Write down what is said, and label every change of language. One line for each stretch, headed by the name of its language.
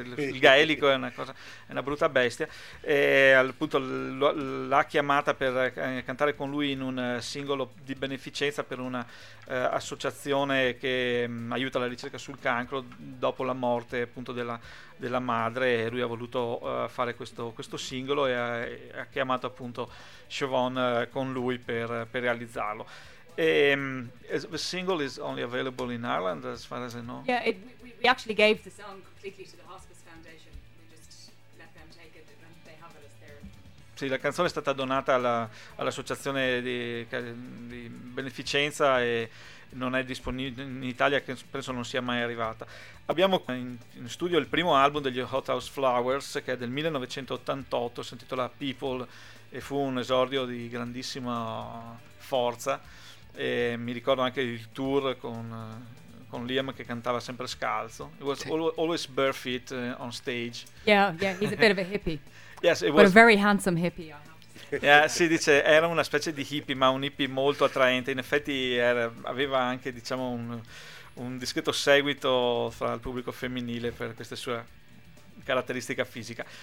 Italian: il gaelico è una cosa, è una brutta bestia, e appunto l'ha chiamata per cantare con lui in un singolo di beneficenza per una associazione che aiuta la ricerca sul cancro dopo la morte appunto della madre, e lui ha voluto fare questo singolo, e ha chiamato appunto Siobhan con lui per realizzarlo.
English: The single is only available in Ireland, as far as I know. Yeah, we actually gave the song completely to the Hospice Foundation. We just let them take it, and they have it as their.
Italian: Sì, la canzone è stata donata all'associazione di beneficenza, e non è disponibile in Italia, che penso non sia mai arrivata. Abbiamo in studio il primo album degli Hot House Flowers, che è del 1988, si intitola People, e fu un esordio di grandissima forza, e mi ricordo anche il tour con Liam, che cantava sempre scalzo.
English: It was always barefoot on stage. Yeah, he's a bit of a hippie. Yes, it was. But a very handsome hippie.
Italian: Sì, dice, era una specie di hippie, ma un hippie molto attraente. In effetti aveva anche, diciamo, un discreto seguito fra il pubblico femminile per questa sua caratteristica fisica.